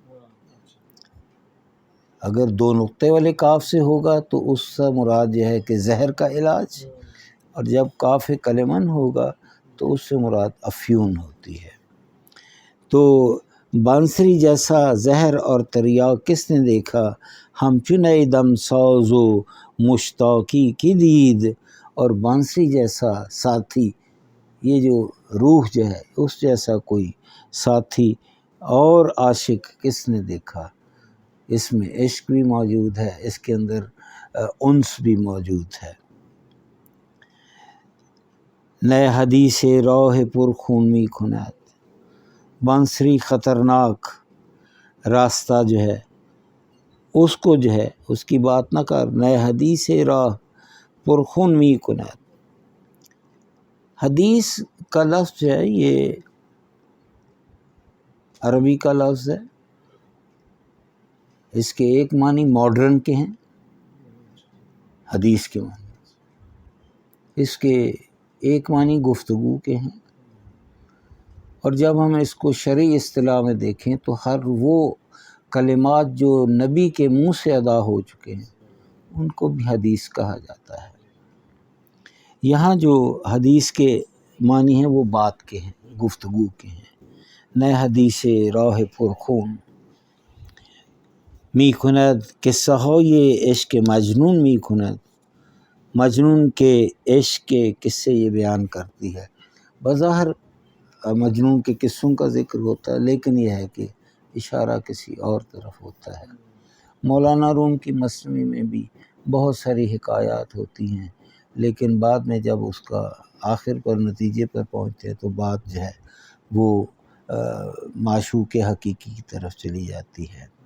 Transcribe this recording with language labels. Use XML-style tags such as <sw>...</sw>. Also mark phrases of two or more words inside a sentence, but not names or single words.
<ur>اگر دو نقطے والے کاف سے ہوگا تو اس سے مراد یہ ہے کہ زہر کا علاج، اور جب کاف کلمن ہوگا تو اس سے مراد افیون ہوتی ہے۔ تو بانسری جیسا زہر اور تریاک کس نے دیکھا،</ur> <fa>ہم چنے دم ساز و مشتاقی کی دید،</fa> <ur>اور بانسری جیسا ساتھی، یہ جو روح جو ہے اس جیسا کوئی ساتھی اور عاشق کس نے دیکھا۔ اس میں عشق بھی موجود ہے، اس کے اندر انس بھی موجود ہے۔</ur> <fa>نئے حدیث راہ پر خون می کند،</fa> <ur>بانسری خطرناک راستہ جو ہے اس کو جو ہے اس کی بات نہ کر،</ur> <fa>نئے حدیث راہ پر خون می کند۔</fa> <ur>حدیث کا لفظ جو ہے یہ عربی کا لفظ ہے، اس کے ایک معنی ماڈرن کے ہیں، حدیث کے معنی، اس کے ایک معنی گفتگو کے ہیں، اور جب ہم اس کو شرعی اصطلاح میں دیکھیں تو ہر وہ کلمات جو نبی کے منہ سے ادا ہو چکے ہیں ان کو بھی حدیث کہا جاتا ہے۔ یہاں جو حدیث کے معنی ہیں وہ بات کے ہیں، گفتگو کے ہیں۔</ur> <fa>نئے حدیث راہ پر خون می کند، قصہ ہو یہ عشق مجنون می کند،</fa> <ur>مجنون کے عشق کے قصے یہ بیان کرتی ہے۔ بظاہر مجنون کے قصوں کا ذکر ہوتا ہے لیکن یہ ہے کہ اشارہ کسی اور طرف ہوتا ہے۔ مولانا روم کی مثنوی میں بھی بہت ساری حکایات ہوتی ہیں، لیکن بعد میں جب اس کا آخر پر نتیجے پر پہنچتے ہیں تو بات جو ہے وہ معشوق حقیقی کی طرف چلی جاتی ہے۔</ur>